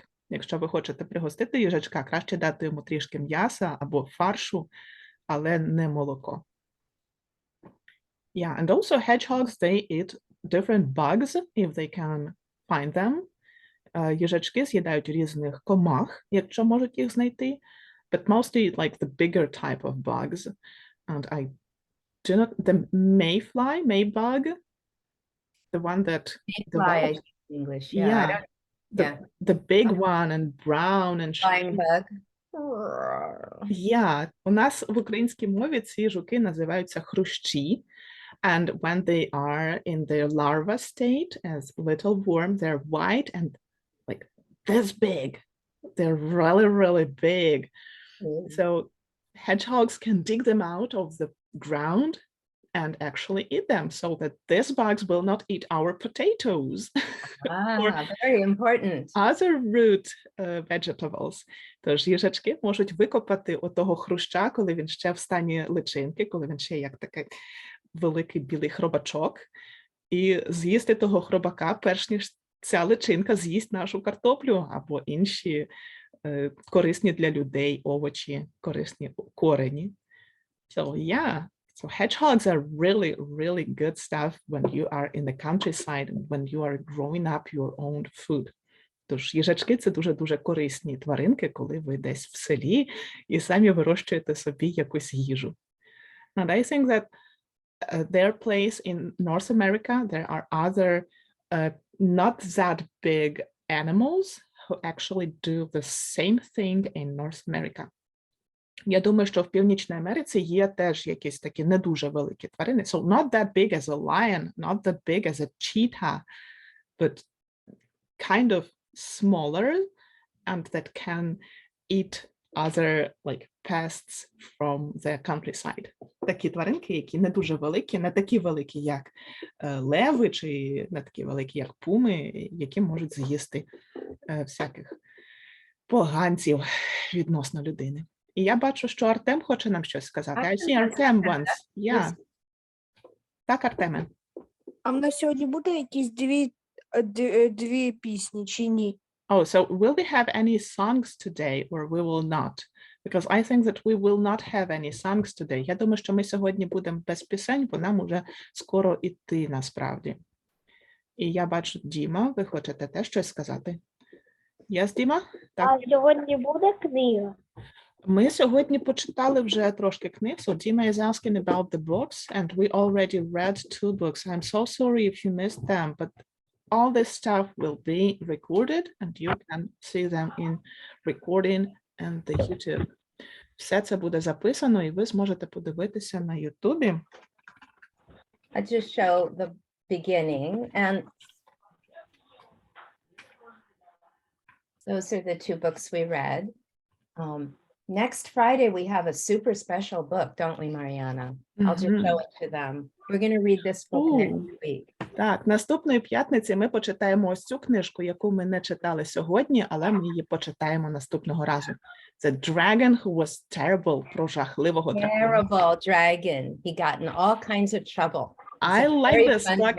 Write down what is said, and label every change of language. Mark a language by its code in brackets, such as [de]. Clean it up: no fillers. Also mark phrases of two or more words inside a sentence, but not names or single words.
[uk] Якщо ви хочете пригостити їжачка, краще дати йому трішки м'яса або фаршу, але не молоко. [en] Yeah, and also hedgehogs, they eat different bugs if they can find them. [uk] Їжачки з'їдають різних комах, якщо можуть їх знайти, [en] but mostly like the bigger type of bugs. And I do not, the maybug, the one that Mayfly, in English. Yeah. The big one and brown and Flying bug. Yeah, [uk] у нас в українській мові ці жуки називаються хрущі. [en] And when they are in their larva state as little worm, they're white and like this big. They're really, really big. So hedgehogs can dig them out of the ground and actually eat them so that these bugs will not eat our potatoes. Very important. Other root vegetables. [uk] Тож їжачки можуть викопати отого хруща, коли він ще в стані личинки, коли він ще як такий великий білий хробачок, і з'їсти того хробака, перш ніж ця личинка з'їсть нашу картоплю або інші корисні для людей овочі, корисні корені. [en] So yeah, so hedgehogs are really, really good stuff when you are in the countryside and when you are growing up your own food. [uk] Тож їжачки – це дуже-дуже корисні тваринки, коли ви десь в селі і самі вирощуєте собі якусь їжу. [en] And I think that their place in North America, there are other not that big animals who actually do the same thing in North America. [uk] Я думаю, що в Північній Америці є теж якісь такі не дуже великі тварини. [en] So not that big as a lion, not that big as a cheetah, but kind of smaller and that can eat other like pests from the countryside. [uk] Такі тваринки, які не дуже великі, не такі великі, як леви, чи не такі великі, як пуми, які можуть з'їсти всяких поганців відносно людини. І я бачу, що Артем хоче нам щось сказати. [en] I see Артем once. Yeah. [uk] Так, Артеме. А в нас сьогодні буде якісь дві пісні чи ні? [en] Oh, so will we have any songs today or we will not? Because I think that we will not have any songs today. [uk] Я думаю, що ми сьогодні будемо без пісень, бо нам уже скоро іти насправді. І я бачу, Діма, ви хочете теж щось сказати? [en] Yes, Діма? Так. [uk] А сьогодні буде книга? Ми сьогодні почитали вже трошки книг. [en] So Dima is asking about the books, and we already read 2 books. I'm so sorry if you missed them, but all this stuff will be recorded, and you can see them in recording and the YouTube. Все це буде записано, і ви зможете подивитися на YouTube. I just show the beginning, and those are the 2 books we read. Next Friday, we have a super special book, don't we, Marianna? I'll just show it to them. We're going to read this book next week. [uk] Так, наступної п'ятниці ми почитаємо ось цю книжку, яку ми не читали сьогодні, але ми її почитаємо наступного разу. Це Dragon Who Was Terrible, про жахливого дракона. [en] Terrible dragon. He got in all kinds of trouble. I It's a like very this fun book,